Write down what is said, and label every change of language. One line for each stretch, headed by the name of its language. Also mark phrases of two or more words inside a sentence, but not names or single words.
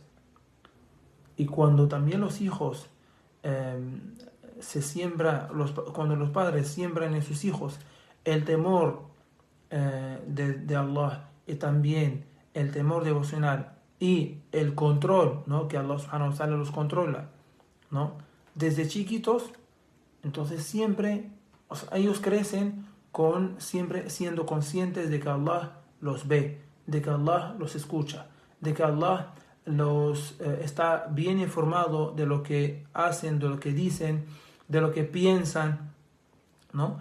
Spanish: Y cuando también los hijos cuando los padres siembran en sus hijos el temor de Allah, y también el temor devocional y el control, ¿no? Que Allah
Arabic: سبحانه وتعالى
Spanish: los controla, ¿no? Desde chiquitos, entonces siempre, ellos crecen siempre siendo conscientes de que Allah los ve, de que Allah los escucha, de que Allah está bien informado de lo que hacen, de lo que dicen, de lo que piensan, ¿no?